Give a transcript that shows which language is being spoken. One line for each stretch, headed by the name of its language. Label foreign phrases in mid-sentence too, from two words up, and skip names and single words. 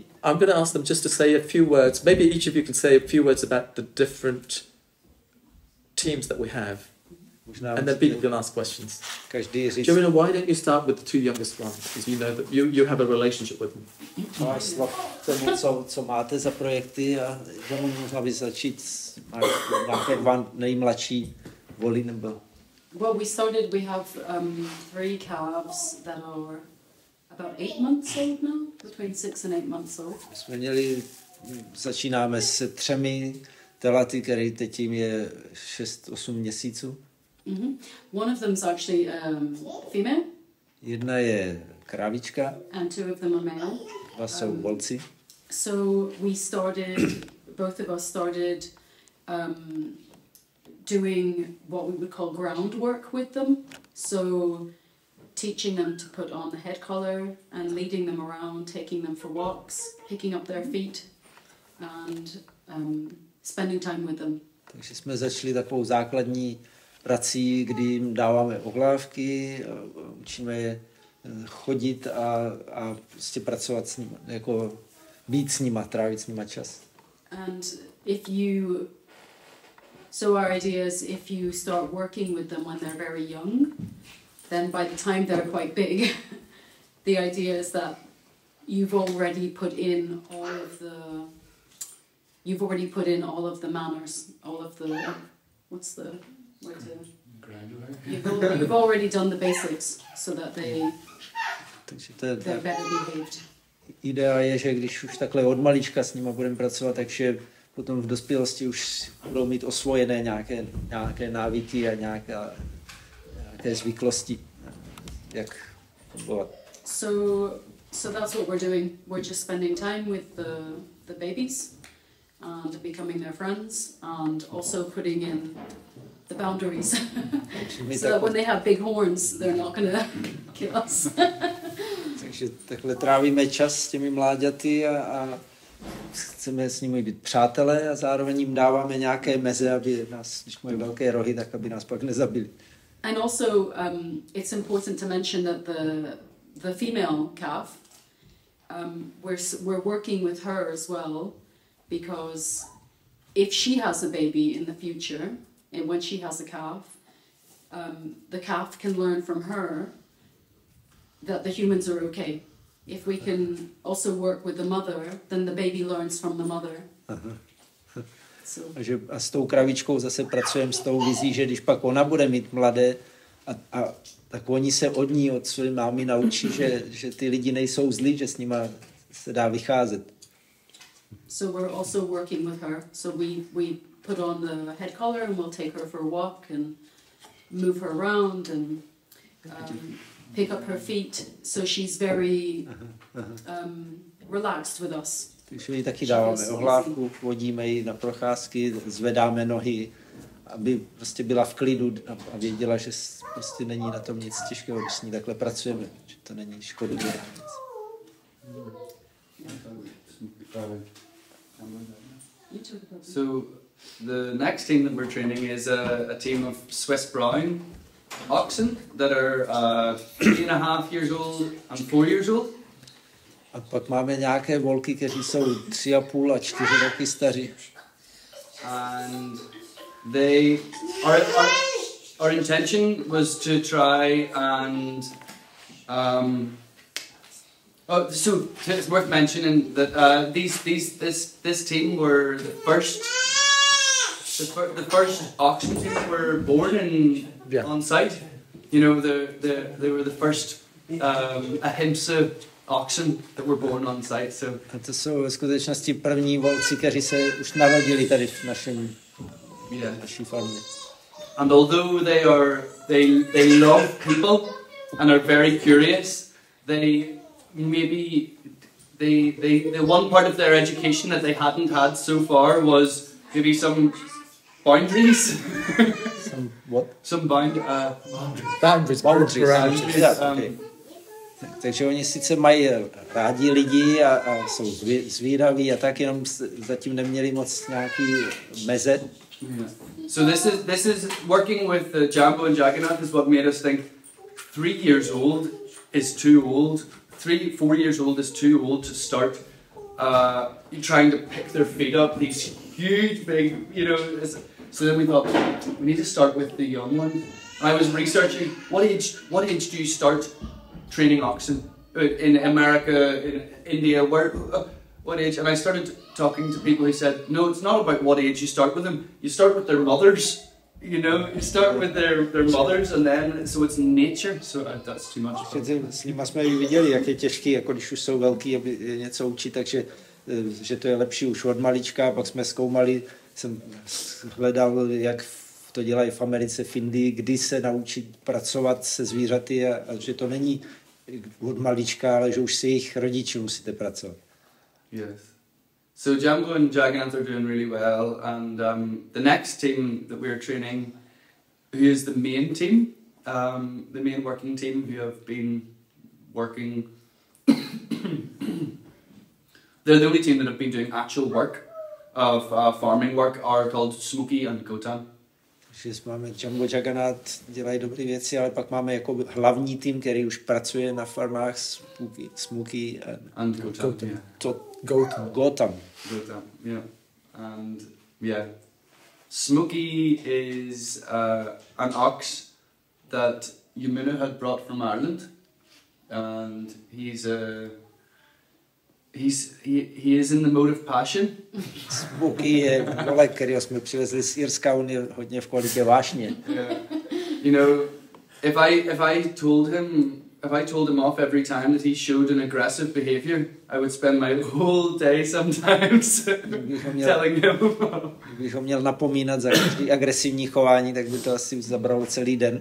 English: I'm going to ask them just to say a few words. Maybe each of you can say a few words about the different teams that we have. And then people can ask questions.
Czech: Každý říct.
English: Jamuna, why don't you start with the 2 youngest ones? Because you know that you have a relationship with them.
Czech: Máš slov tomu, co máte za projekty a mohla by začít nějaké 2 nejmladší voly nebo...
English: Well, we have 3 calves that are about 8 months old now, between 6 and 8 months old.
Czech: Začínáme se 3 telaty, který teď jim je 6-8 měsíců. Mm-hmm.
English: One of them is actually female.
Czech: Jedna je krávička.
English: And 2 of them are male.
Czech: 2 jsou volci.
English: So both of us started doing what we would call groundwork with them. So teaching them to put on the head collar and leading them around, taking them for walks, picking up their feet and spending time with them.
Czech: Takže jsme začali takovou základní prací, kdy jim dáváme ohlávky, učíme je chodit a prostě pracovat s nimi, jako být s nima, trávit s nima čas.
English: And so our idea is if you start working with them when they're very young, then by the time they're quite big, the idea is that you've already put in all of the manners, all of the you've already done the basics so that they're better behaved.
Czech: Idea je, že když už takhle od malička s nima budeme pracovat, takže potom v dospělosti už budou mít osvojené nějaké návyky a nějaké zvyklosti, jak fungovat.
English: So that's what we're doing. We're just spending time with the babies and becoming their friends and also putting in the boundaries so that when they have big horns, they're not going to kill us.
Czech: Takže takhle trávíme čas s těmi mláďaty a chceme s nimi být přátelé a zároveň jim dáváme nějaké meze, aby nás, když mají velké rohy, tak aby nás pak nezabili.
English: And also, it's important to mention that the female calf, we're working with her as well, because if she has a baby in the future, and when she has a calf, the calf can learn from her that the humans are okay. If we can also work with the mother, then the baby learns from the mother.
Czech: A s tou kravičkou zase pracujeme s tou vizí, že když pak ona bude mít mladé, tak oni se od ní, od své mámy naučí, že ty lidi nejsou zlí, že s nima se dá vycházet.
English: So we're also working with her. So we put on the head collar and we'll take her for a walk and move her around and pick up her feet. So she's very relaxed with us.
Czech: Takže ji taky dáváme ohlávku, vodíme ji na procházky, zvedáme nohy, aby prostě byla v klidu a věděla, že prostě není na tom nic těžkého, když s ní takhle pracujeme, že to není škodlivé.
English: So the next team that we're training is a team of Swiss brown oxen that are 3.5 years old and 4 years old.
Czech: A pak máme nějaké volky, kteří jsou 3,5 a 4 roky staří.
English: And our intention was to try and so it's worth mentioning that this team were the first oxen team were born on site. You know, they were the first Ahinsa oxen that were born on site. So
Czech: a to jsou ve skutečnosti první volci, kteří se už narodili tady v naší farmě.
English: And although they love people and are very curious, the one part of their education that they hadn't had so far was maybe some boundaries. Some what? Some Boundaries. Okay.
Czech: Takže oni sice mají rádi lidi a jsou zvídaví a tak, jenom zatím neměli moc nějaký meze.
English: Yeah. So this is working with Jambo and Jagannath is what made us think 3 years old is too old. 4 years old is too old to start trying to pick their feet up. These huge, big, you know. So then we thought we need to start with the young ones. And I was researching what age do you start training oxen in America, in India, what age? And I started talking to people who said, no, it's not about what age you start with them. You start with their mothers. You know, you start with their mothers, and then so it's nature. So that's too much.
Czech: S nimi jsme viděli, jak je těžký, jako když už jsou velký, aby něco učit, takže že to je lepší už od malička. Pak jsme zkoumali, jsem hledal, jak to dělají v Americe, v Indii, kdy se naučit pracovat se zvířaty a že to není od malička, ale že už si jejich rodiči musíte pracovat.
English: Yes. So Jambo and Jagannath are doing really well, and the next team that we're training, who is the main team, the main working team who have been working, they're the only team that have been doing actual work of farming work, are called Smoky and Gotan.
Czech: Takže máme Jambo, Jagannath, dělají dobré věci, ale pak máme jako hlavní tým, který už pracuje na farmách Smoky
English: and Gotan. Gotan, yeah. And yeah, Smoky is an ox that Yamuna had brought from Ireland, and he is in the mode of passion.
Czech: Smoky je volek, kterýho jsme přivezli z Irska, on je hodně v kvalitě vášně.
English: Yeah. You know, if I told him off every time that he showed an aggressive behavior, I would spend my whole day sometimes telling him.
Czech: Kdybych ho měl napomínat za každý agresivní chování, tak by to asi zabralo celý den.